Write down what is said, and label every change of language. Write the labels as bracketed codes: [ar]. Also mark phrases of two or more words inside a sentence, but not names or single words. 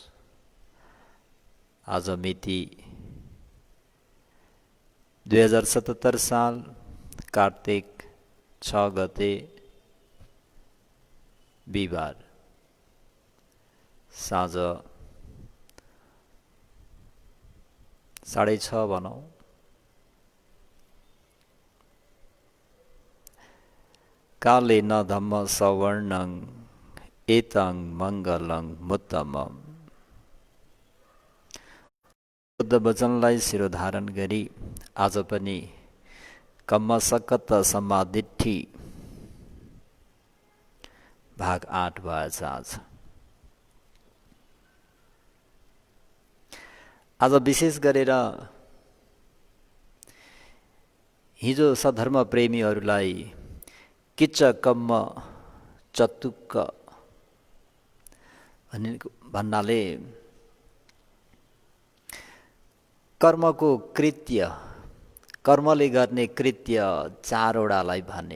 [ne] आज मिति 2077 साल कार्तिक 6 गते बिहिबार साँझ 6:30 भनौँ। [pi] काले न धम्म सवर्णं एतं मङ्गलं मुत्तमम्। [ne] बुद्ध वचनलाई शिरोधारण गरी आज पनि [pi] कम्म सकत समाधिट्ठी [ne] भाग 8 भएछ। आज विशेष गरेर हिजो सधर्म प्रेमीहरूलाई [pi] किच्च कम्म चतुक्क [ne] भन्नाले कर्मको कृत्य, कर्मले गर्ने कृत्य 4वटालाई भने।